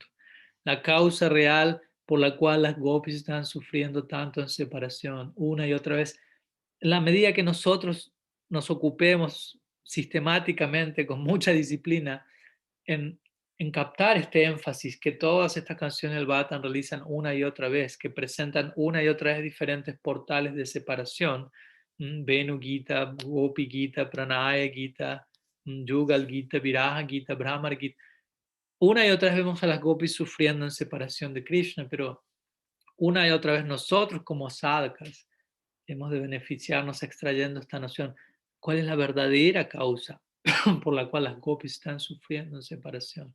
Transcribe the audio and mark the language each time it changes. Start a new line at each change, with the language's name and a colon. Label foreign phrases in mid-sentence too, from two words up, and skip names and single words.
Spanish: La causa real por la cual las gopis están sufriendo tanto en separación, una y otra vez, en la medida que nosotros nos ocupemos sistemáticamente, con mucha disciplina, en, en captar este énfasis que todas estas canciones del Bhagavatam realizan una y otra vez, que presentan una y otra vez diferentes portales de separación, Venu Gita, Gopi Gita, Pranaya Gita, Yugal Gita, Viraha Gita, Brahmar Gita. Una y otra vez vemos a las gopis sufriendo en separación de Krishna, pero una y otra vez nosotros como sadhakas hemos de beneficiarnos extrayendo esta noción. ¿Cuál es la verdadera causa por la cual las gopis están sufriendo en separación?